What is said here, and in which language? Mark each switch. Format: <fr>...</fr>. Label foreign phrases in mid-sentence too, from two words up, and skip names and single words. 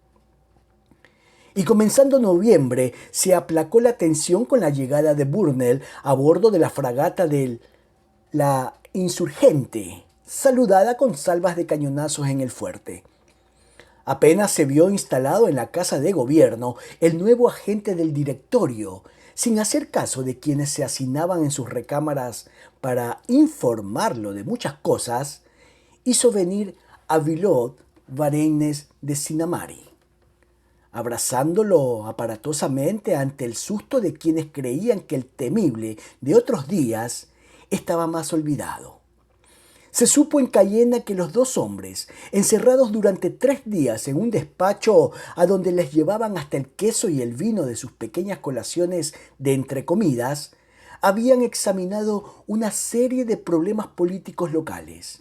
<es>Y comenzando noviembre, se aplacó la tensión con la llegada de Burnell a bordo de la fragata la Insurgente, saludada con salvas de cañonazos en el fuerte. Apenas se vio instalado en la casa de gobierno el nuevo agente del directorio, sin hacer caso de quienes se hacinaban en sus recámaras para informarlo de muchas cosas, hizo venir a Vilot Vareines de Sinamari, abrazándolo aparatosamente ante el susto de quienes creían que el temible de otros días estaba más olvidado. Se supo en Cayena que los dos hombres, encerrados durante 3 días en un despacho a donde les llevaban hasta el queso y el vino de sus pequeñas colaciones de entrecomidas, habían examinado una serie de problemas políticos locales.</es>